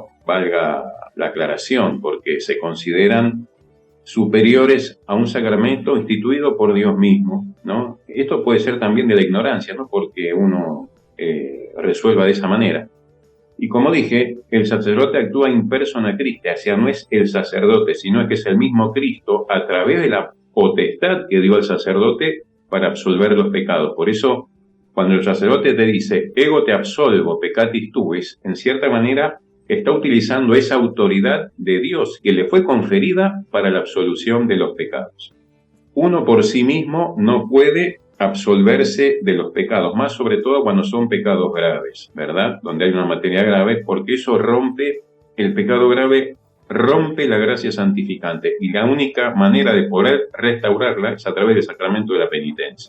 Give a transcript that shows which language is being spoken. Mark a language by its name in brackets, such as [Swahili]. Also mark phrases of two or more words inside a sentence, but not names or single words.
[Spanish] Valga la aclaración, porque se consideran superiores a un sacramento instituido por Dios mismo, ¿no? Esto puede ser también de la ignorancia, ¿no? Porque uno resuelva de esa manera. Y como dije, el sacerdote actúa [Latin] in persona Christi, [Spanish] o sea, no es el sacerdote, sino que es el mismo Cristo a través de la potestad que dio al sacerdote para absolver los pecados. Por eso, cuando el sacerdote te dice, [Latin] ego te absolvo, peccatis tuis, [Spanish] en cierta manera está utilizando esa autoridad de Dios que le fue conferida para la absolución de los pecados. Uno por sí mismo no puede absolverse de los pecados, más sobre todo cuando son pecados graves, ¿verdad? Donde hay una materia grave, porque eso rompe, el pecado grave rompe la gracia santificante, y la única manera de poder restaurarla es a través del sacramento de la penitencia.